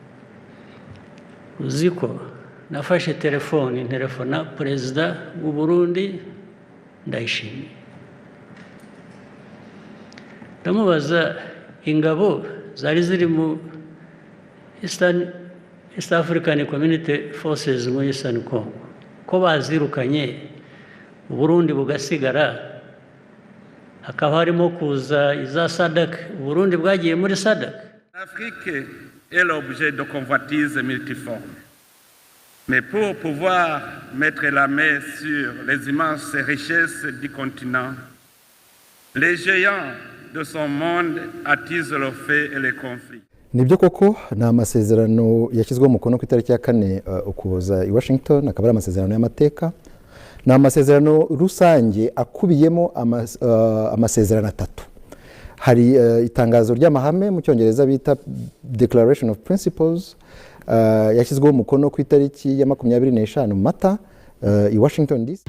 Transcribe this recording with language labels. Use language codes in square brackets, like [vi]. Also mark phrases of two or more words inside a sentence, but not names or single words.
[rw] Uzi ko nafashe telefona perezida w'u Burundi Ndayishimiye, ndamubaza ingabo zari ziri mu East African Community Forces mu Eastern Congo ko bazirukanye u Burundi bugasigara, hakaba harimo kuza iza SADC, u Burundi bwagiye muri SADC. [fr] L'Afrique est l'objet de convoitises multiformes. Mais pour pouvoir mettre la main sur les immenses richesses du continent, les géants de son monde attisent le feu et les conflits. [rw] Nibyo koko na amasezerano yashyizweho umukono ku itariki ya 4 Ukuboza i Washington, akaba ari amasezerano y'amateka, na amasezerano rusange akubiyemo amasezerano atatu. Hari itangazo ry'amahame mu cyongereza bita Declaration of Principles, yashyizweho umukono ku itariki ya 25 Mata i Washington DC.